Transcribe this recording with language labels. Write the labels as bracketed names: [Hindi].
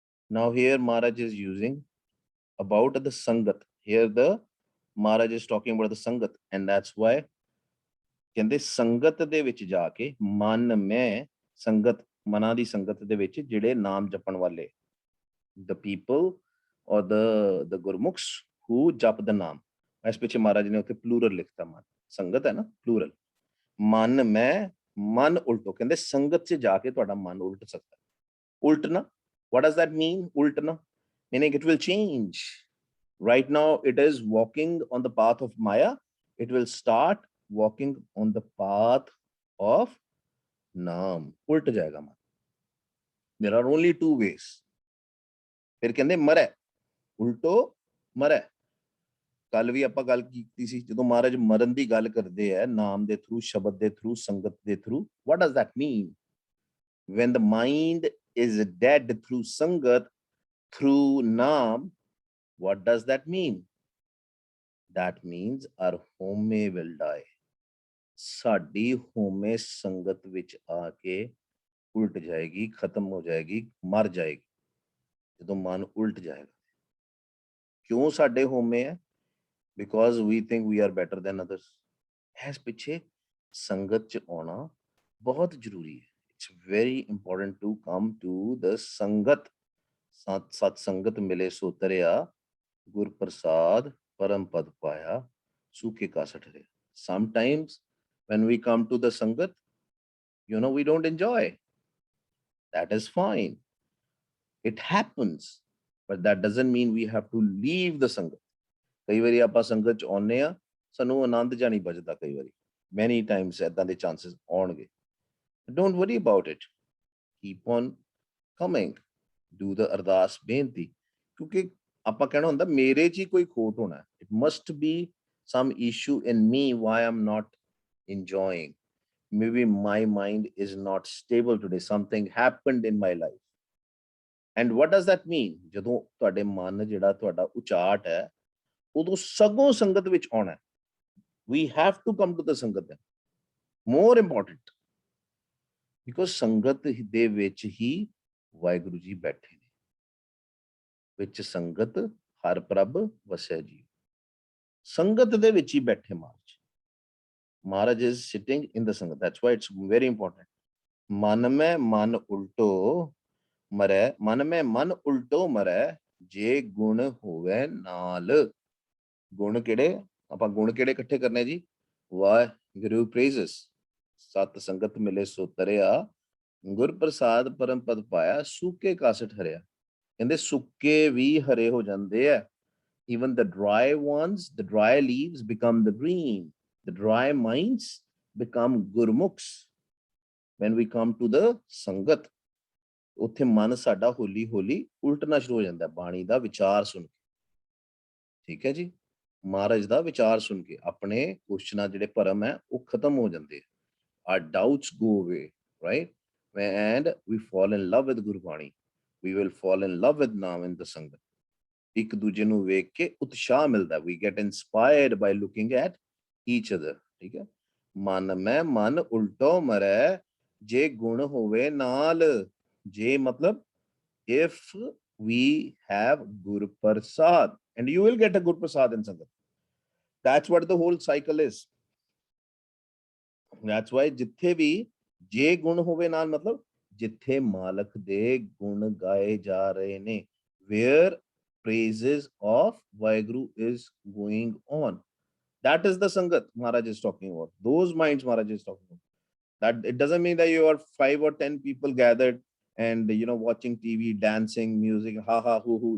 [English] Now here Maharaj is using about the sangat. Here the Maharaj is talking about the sangat, and that's why [Punjabi] ਕਹਿੰਦੇ ਸੰਗਤ ਦੇ ਵਿੱਚ ਜਾ ਕੇ ਮਨ ਮੈਂ, ਸੰਗਤ ਮਨਾਂ ਦੀ ਸੰਗਤ ਦੇ ਵਿੱਚ ਜਿਹੜੇ ਨਾਮ ਜਪਣ ਵਾਲੇ, [English] the people or the Gurmukhs who jap the Naam. [Punjabi] ਇਸ ਪਿੱਛੇ ਮਹਾਰਾਜ ਨੇ ਉੱਥੇ ਪਲੂਰਲ ਲਿਖਤਾ, ਮਨ ਸੰਗਤ ਹੈ ਨਾ, ਪਲੂਰਲ। ਮਨ ਮੈਂ ਮਨ ਉਲਟੋ, ਕਹਿੰਦੇ ਸੰਗਤ 'ਚ ਜਾ ਕੇ ਤੁਹਾਡਾ ਮਨ ਉਲਟ ਸਕਦਾ। [English] ਉਲਟਣਾ, what does that mean? ਉਲਟਣਾ meaning it will change. Right now it is walking on the path of Maya. It will start walking on the path of Naam. [Hindi] उल्ट जाएगा मन। [English] There are only two ways. [Hindi] फिर कहते मरै, उल्टो मरै। [Punjabi] ਕੱਲ ਵੀ ਆਪਾਂ ਗੱਲ ਕੀਤੀ ਸੀ, ਜਦੋਂ ਮਹਾਰਾਜ ਮਰਨ ਦੀ ਗੱਲ ਕਰਦੇ ਹੈ ਨਾਮ ਦੇ ਥਰੂ, ਸ਼ਬਦ ਦੇ ਥਰੂ, ਸੰਗਤ ਦੇ through, [English] what does that mean? When the mind is dead through sangat, through naam, what does that mean? That means our home will die. [Punjabi] ਸਾਡੀ ਹੋਮੇ ਸੰਗਤ ਵਿੱਚ ਆ ਕੇ ਉਲਟ ਜਾਏਗੀ, ਖਤਮ ਹੋ ਜਾਏਗੀ, ਮਰ ਜਾਏਗੀ ਜਦੋਂ ਮਨ ਉਲਟ ਜਾਏਗਾ। ਕਿਉਂ ਸਾਡੇ ਹੋਮੇ ਹੈ? [English] Because we think we are better than others. [Punjabi] ਇਸ ਪਿੱਛੇ ਸੰਗਤ 'ਚ ਆਉਣਾ ਬਹੁਤ ਜ਼ਰੂਰੀ ਹੈ। [English] It's very important to come to the sangat. [Punjabi] ਸਤ ਸੰਗਤ ਮਿਲੇ ਸੋ ਤਰਿਆ, ਗੁਰ ਪ੍ਰਸਾਦ ਪਰਮ ਪਦ ਪਾਇਆ, ਸੂਖੇ ਕਾਸਟ ਰਿਹਾ। [English] Sometimes when we come to the sangat, we don't enjoy. That is fine. It happens, but that doesn't mean we have to leave the sangat. [Punjabi] ਕਈ ਵਾਰੀ ਆਪਾਂ ਸੰਗਤ 'ਚ ਆਉਂਦੇ ਆ, ਸਾਨੂੰ ਆਨੰਦ ਜਾਂ ਨਹੀਂ ਬਚਦਾ। ਕਈ ਵਾਰੀ [English] many times [Punjabi] ਏਦਾਂ ਦੇ ਚਾਂਸਸ ਆਉਣਗੇ। [English] Don't worry about it. Keep on coming. Do the [Punjabi] ਅਰਦਾਸ ਬੇਨਤੀ, ਕਿਉਂਕਿ ਆਪਾਂ ਕਹਿਣਾ ਹੁੰਦਾ ਮੇਰੇ 'ਚ ਹੀ ਕੋਈ ਖੋਟ ਹੋਣਾ। [English] It must be some issue in me why I'm not enjoying. Maybe my mind is not stable today. Something happened in my life. And what does that mean? [Punjabi] ਜਦੋਂ ਤੁਹਾਡੇ ਮਨ ਜਿਹੜਾ ਤੁਹਾਡਾ ਉਚਾਟ ਹੈ, ਉਦੋਂ ਸਗੋਂ ਸੰਗਤ ਵਿੱਚ ਆਉਣਾ। [English] We have to come to the sangat. More important, because [Punjabi] ਸੰਗਤ ਦੇ ਵਿੱਚ ਹੀ ਵਾਹਿਗੁਰੂ ਜੀ ਬੈਠੇ ਨੇ। ਵਿੱਚ ਸੰਗਤ ਹਰ ਪ੍ਰਭ ਵਸੈ ਜੀ। ਸੰਗਤ ਦੇ ਵਿੱਚ ਹੀ ਬੈਠੇ ਮਹਾਰਾਜ। [English] Maharaj is sitting in the sangat. That's why it's very important. [Punjabi] Man mein man ulto mare, [English] man mein man ulto mare, [Punjabi] ਜੇ ਗੁਣ ਹੋਵੇ ਨਾਲ। ਗੁਣ ਕਿਹੜੇ? ਆਪਾਂ ਗੁਣ ਕਿਹੜੇ ਇਕੱਠੇ ਕਰਨੇ ਜੀ? ਵਾਹਿਗੁਰੂ ਪ੍ਰੇਜ਼ਸ, ਸਤ ਸੰਗਤ ਮਿਲੇ ਸੋ ਤਰਿਆ, ਗੁਰ ਪ੍ਰਸਾਦ ਪਰਮ ਪਦ ਪਾਇਆ, ਸੁੱਕੇ ਕਾਸਟ ਹਰਿਆ। ਕਹਿੰਦੇ ਸੁੱਕੇ ਵੀ ਹਰੇ ਹੋ ਜਾਂਦੇ ਆ। [English] Even the dry ones, the dry leaves become the green. The dry minds become gurmukhs when we come to the sangat. [Punjabi] ਉੱਥੇ ਮਨ ਸਾਡਾ ਹੌਲੀ ਹੌਲੀ ਉਲਟਣਾ ਸ਼ੁਰੂ ਹੋ ਜਾਂਦਾ ਬਾਣੀ ਦਾ ਵਿਚਾਰ ਸੁਣ ਕੇ। ਠੀਕ ਹੈ ਜੀ, ਮਹਾਰਾਜ ਦਾ ਵਿਚਾਰ ਸੁਣ ਕੇ ਆਪਣੇ ਕੁਐਸਚਨਾਂ ਜਿਹੜੇ ਭਰਮ ਹੈ ਉਹ ਖਤਮ ਹੋ ਜਾਂਦੇ। [English] Our doubts go away, right? And we fall in love with Gurbani. We will fall in love with Naam in the sangat. [Punjabi] ਇੱਕ ਦੂਜੇ ਨੂੰ ਵੇਖ ਕੇ ਉਤਸ਼ਾਹ ਮਿਲਦਾ। [English] We get inspired by looking at each other. [Punjabi] ਠੀਕ ਹੈ। ਮਨ ਮੈਂ ਮਨ ਉਲਟੋ ਮਰੈ, ਜੇ ਗੁਣ ਹੋਵੇ ਨਾਲ। ਜੇ ਮਤਲਬ [English] if we have Gur Prasad, and you will get a Gur Prasad in Sangat. That's what the whole cycle is. That's why [Punjabi] ਜਿੱਥੇ ਵੀ ਜੇ ਗੁਣ ਹੋਵੇ ਨਾਲ, ਮਤਲਬ ਜਿੱਥੇ ਮਾਲਕ ਦੇ ਗੁਣ ਗਾਏ ਜਾ ਰਹੇ ਨੇ, [English] where praises of Vaheguru is going on. That is the Sangat Maharaj is talking about. Those minds Maharaj is talking about. That it doesn't mean that you are 5 or 10 people gathered and watching TV, dancing, music, ha ha hoo hoo.